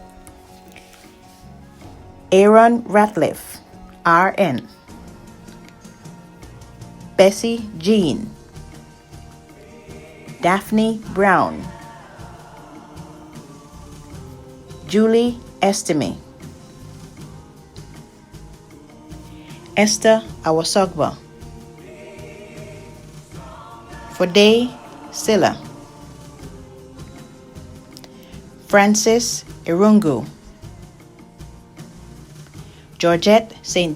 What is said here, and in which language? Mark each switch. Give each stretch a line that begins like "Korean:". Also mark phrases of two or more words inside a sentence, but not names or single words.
English: Aaron Ratliff, RN, Bessie Jean, Daphne Brown, Julie Estime, Esther Awasogba, Fode Silla, Francis Irungu, Georgette St.